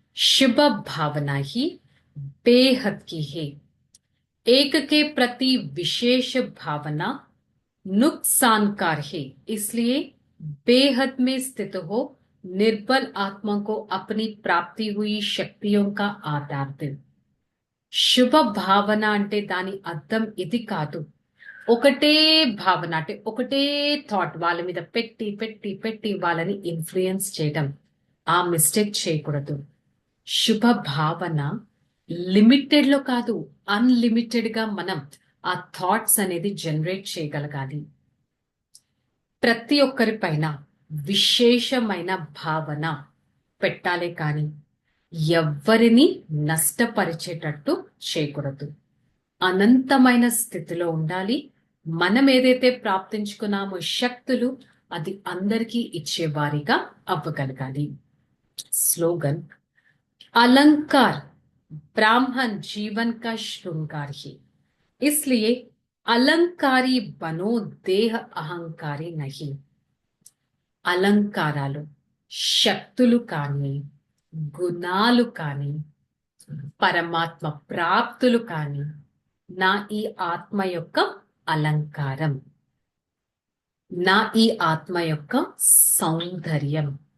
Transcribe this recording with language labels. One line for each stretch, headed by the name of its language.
Hindi: शुभ भावना ही बेहद की है. एक के प्रति विशेष भावना नुकसानकार है, इसलिए बेहद में स्थित हो निर्बल आत्मा को अपनी प्राप्ति हुई शक्तियों का आधार दे.
Telugu: శుభ భావన అంటే దాని అర్థం ఇది కాదు, ఒకటే భావన అంటే ఒకటే థాట్ వాళ్ళ మీద పెట్టి పెట్టి పెట్టి వాళ్ళని ఇన్ఫ్లుయెన్స్ చేయడం. ఆ మిస్టేక్ చేయకూడదు. శుభ భావన లిమిటెడ్ లో కాదు, అన్లిమిటెడ్ గా మనం ఆ థాట్స్ అనేది జనరేట్ చేయగలగాలి. ప్రతి ఒక్కరి పైన విశేషమైన భావన పెట్టాలే కానీ ఎవ్వరిని నష్టపరిచేటట్టు చేయకూడదు. అనంతమైన స్థితిలో ఉండాలి. మనం ఏదైతే ప్రాప్తించుకున్నామో శక్తులు, అది అందరికీ ఇచ్చేవారిగా అవ్వగలగాలి.
Hindi: స్లోగన్, अलंकार ब्राह्मण जीवन का श्रृंगार है, इसलिए అలంకారి బనో దేహ అహంకారి నహి.
Telugu: అలంకారాలు, శక్తులు కానీ, గుణాలు కానీ, పరమాత్మ ప్రాప్తులు కానీ నా ఈ ఆత్మ యొక్క అలంకారం, నా ఈ ఆత్మ యొక్క సౌందర్యం.